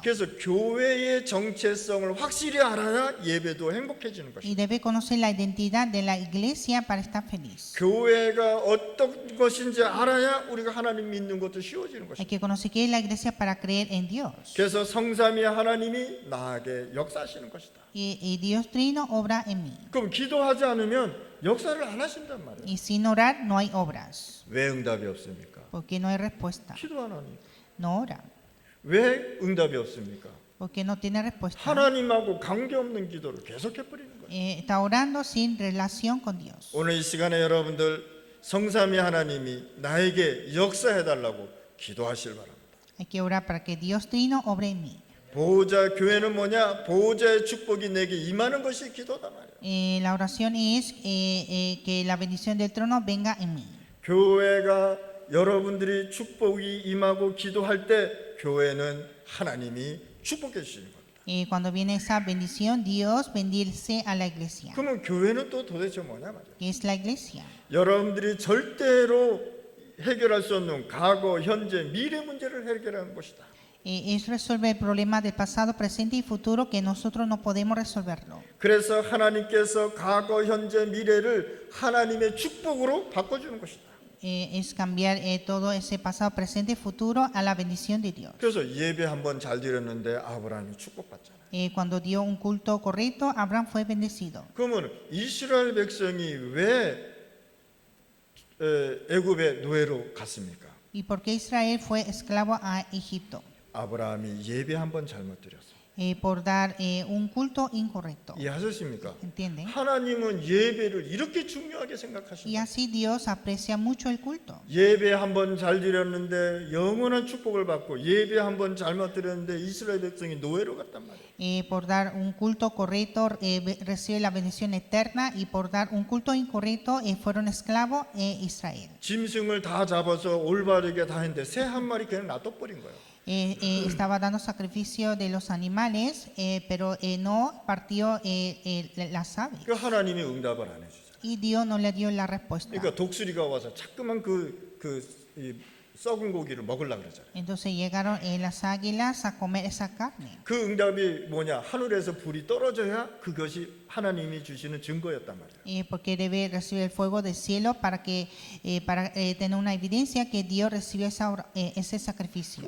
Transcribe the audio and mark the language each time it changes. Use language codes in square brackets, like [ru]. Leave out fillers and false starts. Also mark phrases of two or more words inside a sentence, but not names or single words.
[ko] 그래서 교회의 정체성을 확실히 알아야 예배도 행복해지는 [es] Y [ko] 것입니다. [es] debe conocer la identidad de la iglesia para estar feliz. [ko] 교회가 어떤 것인지 알아야 우리가 하나님 믿는 것도 쉬워지는 [es] Hay [ko] 것입니다. [es] que conocer qué es la iglesia para creer en Dios. [ko] 그래서 성삼위 하나님이 나에게 역사하시는 것이다. [es] Y Dios Trino obra en mí. [ko] 그럼 기도하지 않으면 역사를 안 하신단 말이에요. [es] Y sin orar no hay obras. [ko] 왜 응답이 없습니까? [es] Porque no hay respuesta. [ko] 기도 안 하니. [es] No ora. [ko] 왜 응답이 없습니까? [es] Porque no tiene respuesta. [ko] 하나님하고 관계없는 기도를 계속해 버리는 거예요. [es] Está orando sin relación con Dios. [ko] 오늘 이 시간에 여러분들 성삼위 하나님이 나에게 역사해 달라고 기도하실 바랍니다. [es] Hay que orar para que Dios Trino obre en mí. [ko] 보호자 교회는 뭐냐? 보호자의 축복이 내게 임하는 것이 기도다 말이에요. [es] La oración es que la bendición del trono venga en mí. [ko] 교회가 여러분들이 축복이 임하고 기도할 때 교회는 하나님이 축복해 주시는 겁니다. [es] Cuando viene esa bendición, Dios bendice a la iglesia. [ko] 그러면 교회는 또 도대체 뭐냐 말이에요. [es] ¿Qué es la iglesia? [ko] 여러분들이 절대로 해결할 수 없는 과거, 현재, 미래 문제를 해결하는 것이다. [es] Es resolver el problema del pasado, presente y futuro que nosotros no podemos resolverlo. [ko] 그래서 하나님께서 과거, 현재, 미래를 하나님의 축복으로 바꿔주는 것이다. [es] Es cambiar todo ese pasado, presente y futuro a la bendición de Dios. [ko] 그래서 예배 한번 잘 드렸는데 아브라함이 축복받잖아요. [es] Cuando dio un culto correcto, Abraham fue bendecido. [ko] 그러면 이스라엘 백성이 왜 애굽의 노예로 갔습니까? [es] ¿Y por qué Israel fue esclavo a Egipto? [ko] 아브라함이 예배 한번 잘못 드렸어요. [es] Por dar un culto incorrecto. [ko] 이해하셨습니까? [es] ¿Entienden? [ko] 하나님은 예배를 이렇게 중요하게 [es] Y [ko] 생각하십니다. [es] así Dios aprecia mucho el culto. [ko] 예배 한번 잘 드렸는데 영원한 축복을 받고 예배 한번 잘못 드렸는데 이스라엘 백성이 노예로 갔단 말이에요. [es] Por dar un culto correcto recibe la bendición eterna y por dar un culto incorrecto fueron esclavos Israel. [ko] 짐승을 다 잡아서 올바르게 다 했는데 새 한 마리 그냥 놔둬버린 거예요. [es] Estaba dando sacrificio de los animales, pero no partió las aves. [ko] 그 하나님이 응답을 안 해주죠. [es] Y Dios no le dio la respuesta. [ko] 그러니까 독수리가 와서 자꾸만 이 썩은 고기를 먹으려고 그러잖아요. [es] Entonces llegaron las águilas a comer esa carne. [ko] 그 응답이 뭐냐? 하늘에서 불이 떨어져야 그것이 하나님이 주시는 증거였단 말이에요. [es] Porque debe recibir el fuego del cielo para tener una evidencia que Dios recibió ese sacrificio.